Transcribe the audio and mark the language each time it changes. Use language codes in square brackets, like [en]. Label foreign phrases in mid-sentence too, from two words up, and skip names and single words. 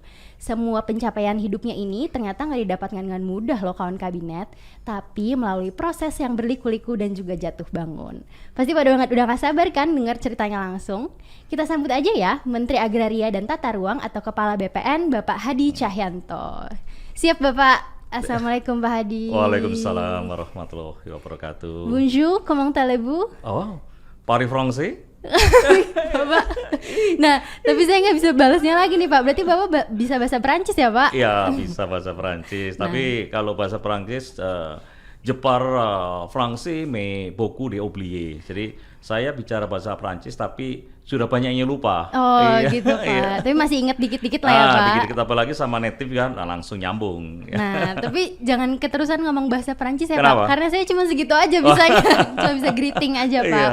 [id] Semua pencapaian hidupnya ini ternyata gak didapatkan dengan mudah loh kawan kabinet, tapi melalui proses yang berliku-liku dan juga jatuh bangun. Pasti pada banget udah gak sabar kan dengar ceritanya langsung? Kita sambut aja ya Menteri Agraria dan Tata Ruang atau Kepala BPN Bapak Hadi Cahyanto. Siap Bapak? Assalamualaikum Pak Hadi. [ar] وعليكم السلام ورحمة الله وبركاته. [fr] Bonjour, comment allez-vous? Oh, Paris Français? [id] Bapak. Nah, tapi saya nggak bisa balasnya lagi nih Pak. Berarti Bapak bisa bahasa Perancis ya Pak? Iya, bisa bahasa Perancis. Tapi kalau bahasa Perancis, [fr] je parle français mais beaucoup j'ai oublié. [id] Jadi saya bicara bahasa Perancis tapi sudah banyak yang lupa. Oh gitu Pak. Iya. Tapi masih ingat dikit-dikit lah ya Pak. Dikit-dikit apalagi sama native kan langsung nyambung. Nah tapi jangan keterusan ngomong bahasa Perancis ya Kenapa? Pak. Karena saya cuma segitu aja bisanya. Cuma bisa greeting aja Pak.